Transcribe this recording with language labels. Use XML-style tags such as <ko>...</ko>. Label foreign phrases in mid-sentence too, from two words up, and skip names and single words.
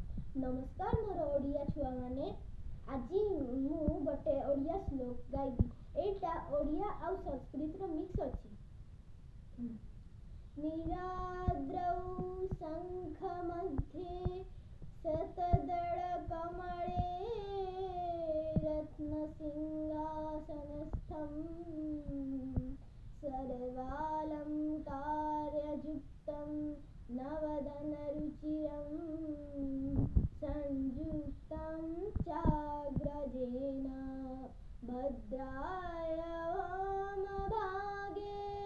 <or>ନମସ୍କାର ମୋର ଓଡ଼ିଆ ଛୁଆ ମାନେ ଆଜି ମୁଁ ଗୋଟେ ଓଡ଼ିଆ ଶ୍ଲୋକ ଗାଇବି। ଏଟା ଓଡ଼ିଆ ଆଉ ସଂସ୍କୃତ ର ମିକ୍ସ ଅଛି।</or> <sa>नीराद्रौ शंख मध्ये शतदल कमले रत्न सिंहासनस्थं सर्वालंकारयुक्तं नवदनरुचिरं संयुक्तं चाग्रजेन भद्रायमभागे</sa>